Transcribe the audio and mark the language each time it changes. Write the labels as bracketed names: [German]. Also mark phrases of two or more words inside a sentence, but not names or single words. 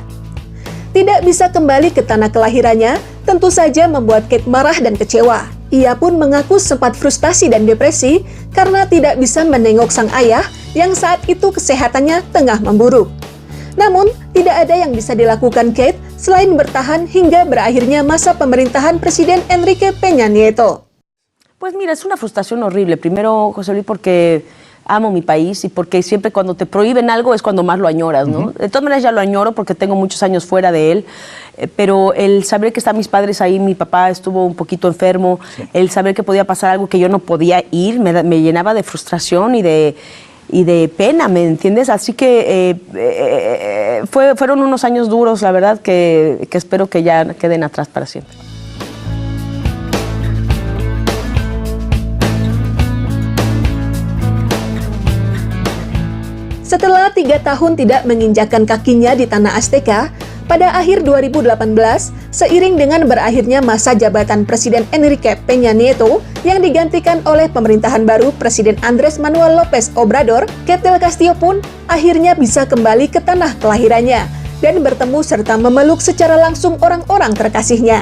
[Indonesian] Tidak bisa kembali ke tanah kelahirannya tentu saja membuat Kate marah dan kecewa. Ia pun mengaku sempat frustasi dan depresi karena tidak bisa menengok sang ayah yang saat itu kesehatannya tengah memburuk. Namun, tidak ada yang bisa dilakukan Kate selain bertahan hingga berakhirnya masa pemerintahan Presiden Enrique Peña Nieto. [Spanish] Pues mira, es una frustración horrible. Primero, José Luis, porque amo mi país y porque siempre cuando te prohíben algo es cuando más lo añoras, ¿no? De todas maneras ya lo añoro porque tengo muchos años fuera de él, pero el saber que están mis padres ahí, mi papá estuvo un poquito enfermo, el saber que podía pasar algo que yo no podía ir, me llenaba de frustración y de pena, ¿me entiendes? Así que fueron unos años duros, la verdad, que espero que ya queden atrás para siempre. [Indonesian] Setelah 3 tahun tidak menginjakkan kakinya di tanah Azteca, pada akhir 2018, seiring dengan berakhirnya masa jabatan Presiden Enrique Peña Nieto yang digantikan oleh pemerintahan baru Presiden Andrés Manuel López Obrador, Kate Del Castillo pun akhirnya bisa kembali ke tanah kelahirannya dan bertemu serta memeluk secara langsung orang-orang terkasihnya.